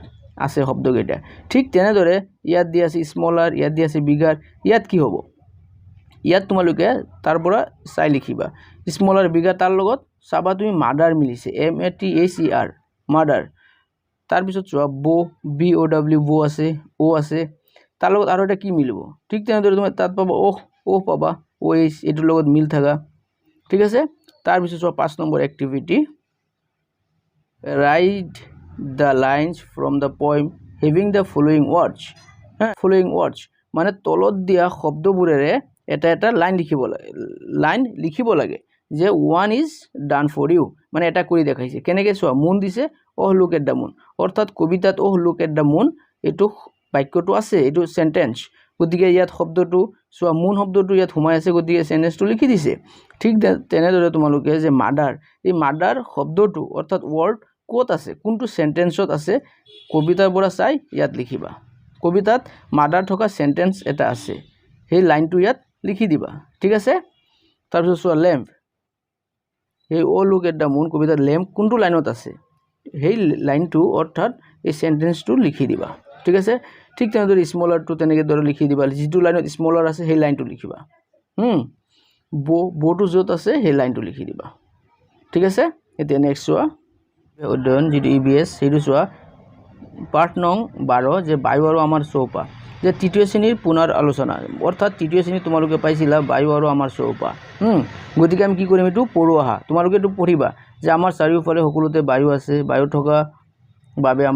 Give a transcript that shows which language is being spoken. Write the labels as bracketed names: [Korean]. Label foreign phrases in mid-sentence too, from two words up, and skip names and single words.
[Assamese] আছে শব্দকেইটা ঠিক তেনেদৰে ইয়াত দি আছে স্মলাৰ ইয়াত দি আছে বিগাৰ ইয়াত কি হ'ব ইয়াত তোমালোকে তাৰ পৰা চাই লিখিবা স্মলাৰ বিগাৰ তাৰ লগত চাবা তুমি মাদাৰ মিলিছে MATHER মাদাৰ তাৰ পিছত চোৱা BOW বো আছে ও আছে তাৰ লগত আৰু এটা কি মিলিব ঠিক তেনেদৰে তুমি তাত পাবা ও পাবা OH এটোৰ লগত মিল থাকা ঠিক আছে তাৰ পিছত চোৱা 5 নম্বৰ এক্টিভিটি [English] write the lines from the poem having the following words [Assamese] মানে তলত দিয়া শব্দবোৰেৰে এটা লাইন লিখিব লাগে যে [English] one is done for you [Assamese] মানে এটা কৰি দেখাইছে কেনেকৈ চোৱা মুন দিছে [English] look at the moon [Assamese] অৰ্থাৎ কবিতাত [English] look at the moon [Assamese] এটো বাক্যটো আছে এটো সেন্টেন্স গতিকে ইয়াত শব্দটো চোৱা মুন শব্দটো ইয়াত সোমাই আছে গতিকে সেন্টেন্সটো লিখি দিছে ঠিক তেনেদৰে তোমালোকে যে মাদাৰ এই মাদাৰ শব্দটো অৰ্থাৎ ওয়ার্ড কোত আছে কোনটো সেন্টেন্সত আছে কবিতাৰ পৰা চাই ইয়াত লিখিবা কবিতাত মাদাৰ থকা সেন্টেন্স এটা আছে সেই লাইনটো ইয়াত লিখি দিবা ঠিক আছে তাৰ পিছত চোৱা ল্যাম্প এই [English] look at the moon [Assamese] কবিতাৰ ল্যাম্প কোনটো লাইনত আছে সেই লাইনটো অৰ্থাৎ এই সেন্টেন্সটো লিখি দিবা ঠিক আছে ঠিক তেনেদৰে স্মলাৰটো তেনেকৈ দৰে লিখি দিবা যিটো লাইনত স্মলাৰ আছে সেই লাইনটো লিখিবা বটো য'ত আছে সেই লাইনটো লিখি দিবা ঠিক আছে এতিয়া নেক্সট চোৱা অধ্যয়ন যিটো EVS সেইটো চোৱা পাঠ নং 12 যে বায়ু আৰু আমাৰ চৌপাশ যে তৃতীয় শ্ৰেণীৰ পুনৰ আলোচনা অৰ্থাৎ তৃতীয় শ্ৰেণী তোমালোকে পাইছিলা বায়ু আৰু আমাৰ চৌপাশ গতিকে আমি কি কৰিম এটো পঢ়ো আহা তোমালোকে এটো পঢ়িবা যে আমাৰ চাৰিওফালে সকলোতে বায়ু আছে বায়ু থকা বাবে আমাৰ